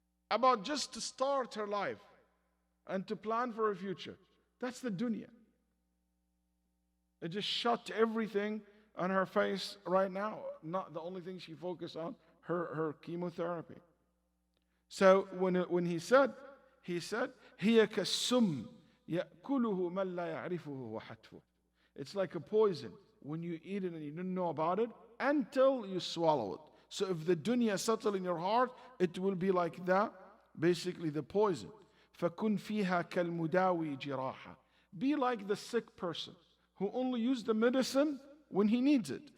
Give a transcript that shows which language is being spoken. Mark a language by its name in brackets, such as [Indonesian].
[English] About just to start her life and to plan for her future. That's the dunya. It just shut everything on her face right now. Not the only thing she focused on, her chemotherapy. So when he said, [Arabic] هي كالسم يأكله من لا يعرفه وحتفه. [English] It's like a poison. When you eat it and you don't know about it until you swallow it. So if the dunya settle in your heart, it will be like that, basically the poison. [Arabic] فَكُنْ فِيهَا كَالْمُدَاوِي جِرَاحًا. [English] Be like the sick person who only uses the medicine when he needs it.